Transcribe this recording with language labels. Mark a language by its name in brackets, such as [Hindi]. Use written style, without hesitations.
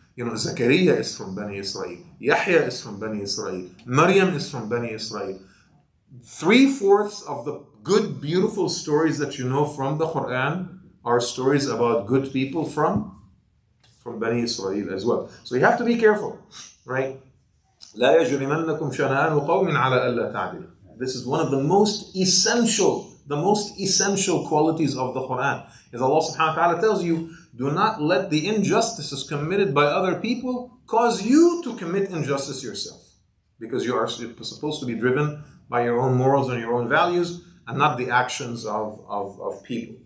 [English] Zakaria is from Bani Israel. Yahya is from Bani Israel. Maryam is from Bani Israel. 3/4 of the good, beautiful stories that you know from the Quran are stories about good people from Bani Israel as well. So you have to be careful, right? [Arabic] لا يجرمنكم شنآن قوم على ألا تعدلوا. [English] This is one of the most essential qualities of the Quran. Is Allah subhanahu wa ta'ala tells you, do not let the injustices committed by other people cause you to commit injustice yourself. Because you are supposed to be driven by your own morals and your own values and not the actions of people.